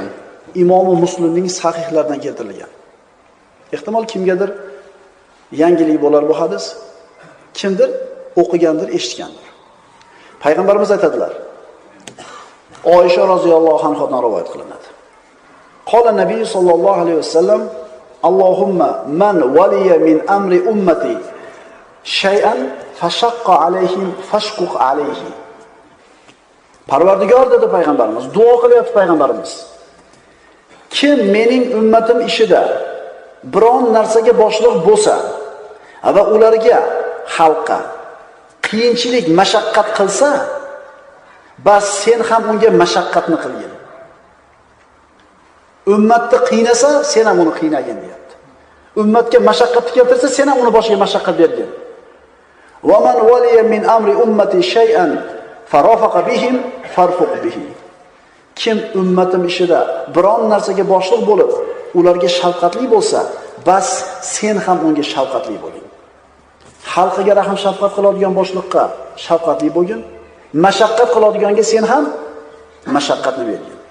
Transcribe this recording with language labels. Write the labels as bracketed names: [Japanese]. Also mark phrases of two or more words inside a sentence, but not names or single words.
[Uzbek] Imomi Muslimning sahihlaridan keltirilgan. Ehtimol kimgadir yangilik bo'lar bu hadis. Kimdir o'qigandir, eshitgandir. Payg'ambarimiz aytadilar. Oysha roziyallohu anhodan rivoyat qilinadi. [Arabic] قال النبي صلى الله عليه وسلم اللهم من ولي من أمر أمتي شيئا فشق عليهم فاشقق عليه. [Uzbek] Parvardigor dedi payg'ambarimiz, duo qilyapti payg'ambarimiz. Kim mening ummatim ishida biron narsaga boshliq bo'lsa va ularga, xalqqa qiyinchilik, mashaqqat qilsa, bas sen ham unga mashaqqatni qilgin. Ummatni qiynasa, sen ham uni qiynagin deyapti. Ummatga mashaqqatni keltirsa, sen ham uni boshiga mashaqqat bergin. [Arabic] ومن ولي من أمر أمتي شيئا فرفق بهم فارفق به. [Uzbek] Kim ummatim ishida biron narsaga boshliq bo'lib, ularga shafqatli bo'lsa, bas sen ham unga shafqatli bo'ling. Xalqiga rahim shafqat qiladigan boshliqqa shafqatli bo'lgin. Mashaqqat qiladiganga sen ham mashaqqatni bergin.